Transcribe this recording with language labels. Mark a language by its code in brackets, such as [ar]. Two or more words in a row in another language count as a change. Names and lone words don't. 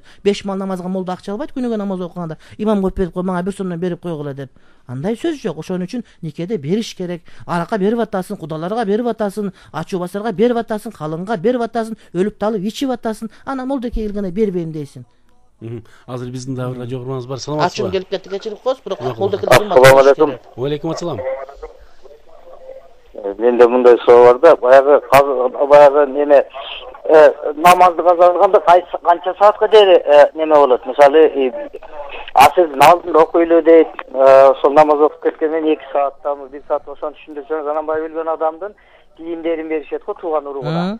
[ky] 5 мал намазга молда акча албайт, күнүгө намаз окуганда имам коюп берип кой, мага 1 сомдон берип койгула деп. Андай сөз жок. Ошон үчүн никеде бериш керек. Аракка берип атасың, кудаларга берип атасың, ачуу басарга берип атасың, калыңга берип атасың, өлүп талып ичип атасың. Ана молдеке келгенде бербейм дейсиң. Азыр биздин дагы бир радио көрмөңүз бар. Саламатсызбы? Ачуу келип кетти, кечирип коёсуз, бирок молдеке [ar] السلام عليكم. وعليكم السلام. [ky] Менде мындай суроо бар да, баягы неме намазды каза кылганда канча саатка чейин неме болот? Мисалы, асырдын алдында окуйлу дейт, ошол намаз окуп кеткенден 2 сааттамы, 1 саат ошон түшүндүрсөң, Жананбай билген адамдын кийимдерин беришет го тууган уругуна.